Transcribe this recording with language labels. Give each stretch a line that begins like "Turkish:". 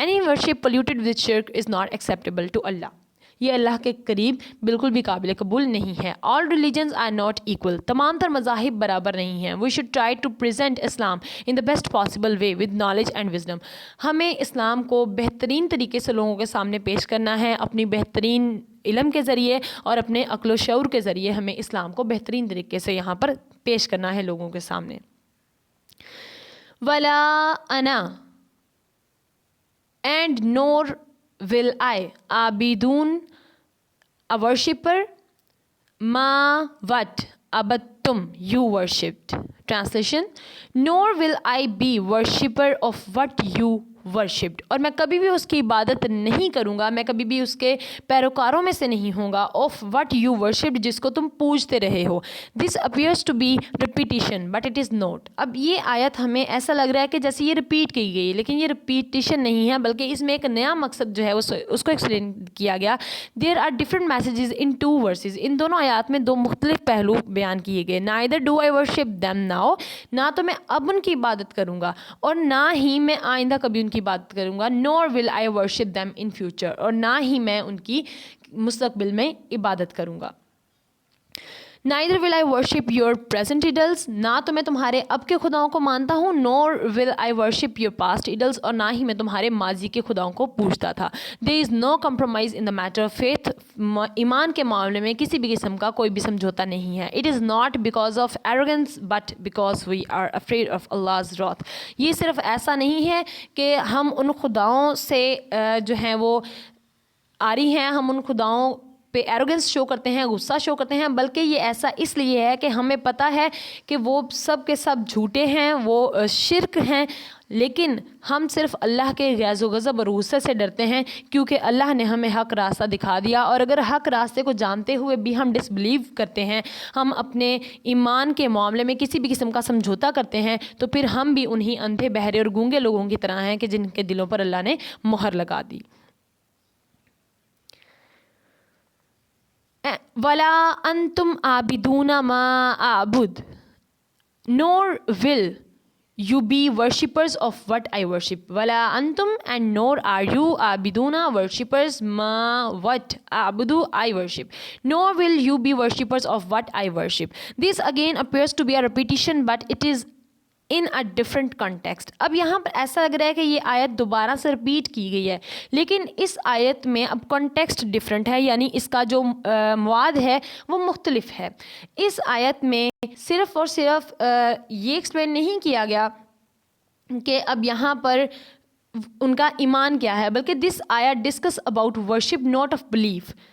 English: Any worship polluted with shirk is not acceptable to Allah.
Urdu: یہ اللہ کے قریب بالکل بھی قابل قبول نہیں ہے.
English: All religions are not equal.
Urdu: تمام تر مذاہب برابر نہیں ہیں.
English: We should try to present Islam in the best possible way with knowledge and wisdom.
Urdu: ہمیں اسلام کو بہترین طریقے سے لوگوں کے سامنے پیش کرنا ہے، اپنی بہترین علم کے ذریعے اور اپنے عقل و شعور کے ذریعے ہمیں اسلام کو بہترین طریقے سے یہاں پر پیش کرنا ہے لوگوں کے سامنے.
Arabic: وَلَا أَنَا
English: and nor will I
Arabic: عابدون
English: a worshipper ma what abattum you worshipped. Translation: nor will I be worshipper of what you worshipped.
Urdu: اور میں کبھی بھی اس کی عبادت نہیں کروں گا، میں کبھی بھی اس کے پیروکاروں میں سے نہیں ہوں گا.
English: of what you worshipped،
Urdu: جس کو تم پوجتے رہے ہو.
English: this appears to be repetition but it is not.
Urdu: اب یہ آیت ہمیں ایسا لگ رہا ہے کہ جیسے یہ ریپیٹ کی گئی، لیکن یہ ریپیٹیشن نہیں ہے، بلکہ اس میں ایک نیا مقصد جو ہے اس کو ایکسپلین کیا گیا.
English: there are different messages in two verses.
Urdu: ان دونوں آیات میں دو مختلف پہلو بیان کیے گئے.
English: neither do I worship them now،
Urdu: نہ تو میں اب ان کی عبادت کروں گا اور نہ ہی میں آئندہ کبھی ان کی عبادت کروں گا.
English: nor will I worship them in future،
Urdu: اور نہ ہی میں ان کی مستقبل میں عبادت کروں گا.
English: neither will I worship your present idols،
Urdu: نہ تو میں تمہارے اب کے خداؤں کو مانتا ہوں.
English: nor will I worship your past idols،
Urdu: اور نہ ہی میں تمہارے ماضی کے خداؤں کو پوجتا تھا.
English: there is no compromise in the matter of faith،
Urdu: ایمان کے معاملے میں کسی بھی قسم کا کوئی بھی سمجھوتا نہیں ہے.
English: it is not because of arrogance but because we are afraid of Allah's wrath.
Urdu: یہ صرف ایسا نہیں ہے کہ ہم ان خداؤں سے جو ہیں وہ آری ہیں، ہم ان خداؤں پہ ایروگنس شو کرتے ہیں، غصہ شو کرتے ہیں، بلکہ یہ ایسا اس لیے ہے کہ ہمیں پتہ ہے کہ وہ سب کے سب جھوٹے ہیں، وہ شرک ہیں، لیکن ہم صرف اللہ کے غیظ و غضب اور غصے سے ڈرتے ہیں کیونکہ اللہ نے ہمیں حق راستہ دکھا دیا. اور اگر حق راستے کو جانتے ہوئے بھی ہم ڈس بلیو کرتے ہیں، ہم اپنے ایمان کے معاملے میں کسی بھی قسم کا سمجھوتا کرتے ہیں، تو پھر ہم بھی انہی اندھے بہرے اور گونگے لوگوں کی طرح ہیں کہ جن کے دلوں پر اللہ نے مہر لگا دی.
Arabic: وَلَا أَنْتُمْ عَابِدُونَ مَا أَعْبُدُ
English: nor will you be worshippers of what I worship.
Arabic: وَلَا أَنْتُمْ
English: and nor are you
Arabic: عَابِدُونَ
English: worshippers مَا what
Arabic: أَعْبُدُ
English: I worship. nor will you be worshippers of what I worship. This again appears to be a repetition but it is in a different context.
Urdu: اب یہاں پر ایسا لگ رہا ہے کہ یہ آیت دوبارہ سے رپیٹ کی گئی ہے، لیکن اس آیت میں اب کانٹیکسٹ ڈفرینٹ ہے، یعنی اس کا جو مواد ہے وہ مختلف ہے. اس آیت میں صرف اور صرف یہ ایکسپلین نہیں کیا گیا کہ اب یہاں پر ان کا ایمان کیا ہے، بلکہ
English: This آیت discuss about worship not of belief.